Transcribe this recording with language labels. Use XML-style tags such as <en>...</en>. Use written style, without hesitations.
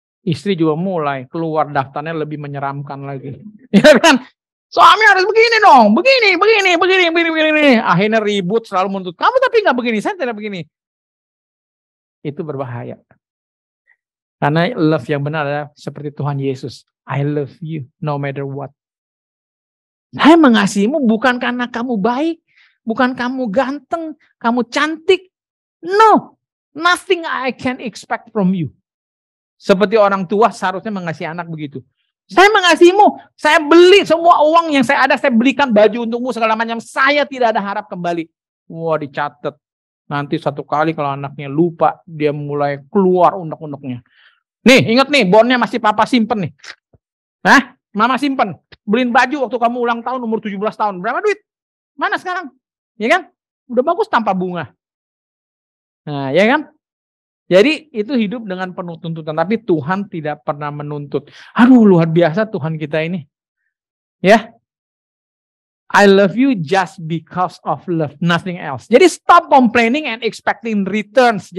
<id>Istri juga mulai keluar daftarnya lebih menyeramkan lagi. Ya kan? Suami harus begini dong. Begini. Akhirnya ribut selalu menuntut. Kamu tapi nggak begini, saya tidak begini. Itu berbahaya. Karena love yang benar adalah seperti Tuhan Yesus.</id> <en>I love you no matter what.</en> <id>Saya mengasihimu bukan karena kamu baik. Bukan kamu ganteng. Kamu cantik. No.</id> <en>Nothing I can expect from you.</en> <id>Seperti orang tua seharusnya mengasihi anak begitu. Saya mengasihimu, saya beli semua uang yang saya ada, saya belikan baju untukmu segala macam. Saya tidak ada harap kembali. Wah, dicatat. Nanti satu kali kalau anaknya lupa, dia mulai keluar unek-uneknya. Nih, ingat nih, bonnya masih papa simpen nih. Hah? Mama simpen. Beliin baju waktu kamu ulang tahun umur 17 tahun. Berapa duit? Mana sekarang? Ya kan? Udah bagus tanpa bunga. Nah, ya kan? Jadi itu hidup dengan penuh tuntutan. Tapi Tuhan tidak pernah menuntut. Aduh, luar biasa Tuhan kita ini. Ya.</id> <en>I love you just because of love, nothing else. Jadi stop complaining and expecting returns.</en>